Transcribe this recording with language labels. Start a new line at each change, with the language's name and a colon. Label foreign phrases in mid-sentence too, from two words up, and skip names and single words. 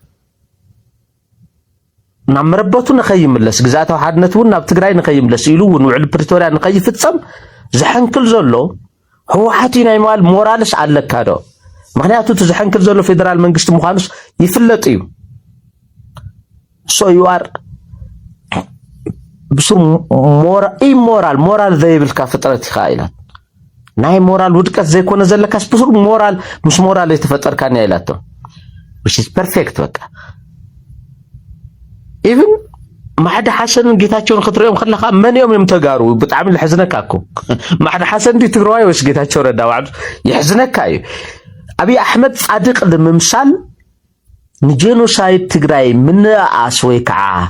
Tigrinya: ናብ መረበቱ ንኸይምለስ ግዛታዊ ሓድነት እውን ናብ ትግራይ ንኸይምለስ ኢሉ እውን ውዕል ፕሪቶሪያ ንኸይፍጸም ዝሐንክል ዘሎ ሕወሓት ናይ ማል ሞራልስ ኣለካ ዶ ምክንያቱ እቲ ዝሐንክል ዘሎ ፌደራል መንግስቲ ምዃኑስ ይፍለጥ እዩ
English: so you are
Tigrinya: ብስሩ ሞራል ዘይብልካ ፍጥረት ኢኻ ኢላት ናይ ሞራል ውድቀት ዘይኮነ ዘለካስ ብስሩ ሞራል ምስ ሞራል የተፈጠርካ ኒ ኢላቶ
English: which is perfect
Tigrinya: በቃ even ማሕደ ሓሰንን ጌታቸውን ክትሪኦም ከለኻ መንኦም እዮም ተጋሩ ብጣዕሚ ልሕዝነካ እኮ ማሕደ ሓሰን ዲ ትግራዋይ ወይስ ጌታቸው ረዳ ዋዕዱ ይሕዝነካ እዩ አብይ አሕመድ ጻድቅ ለምምሳል ንጄኖሳይድ ትግራይ ምንኣስ ወይ ከዓ